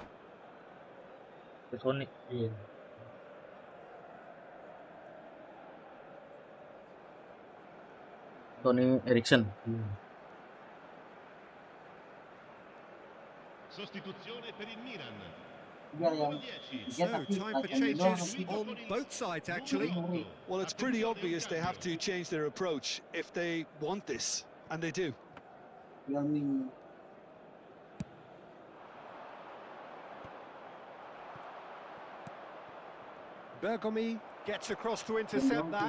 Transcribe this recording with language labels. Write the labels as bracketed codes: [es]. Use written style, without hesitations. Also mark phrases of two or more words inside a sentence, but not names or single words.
[en] Sony. iya Sony Ericsson. [it] Sostituzione per il Milan. yang [en] So, time for changes on both sides, actually. Well, it's pretty obvious they have to change their approach if they want this, and they do. Bergomi gets across to intercept that.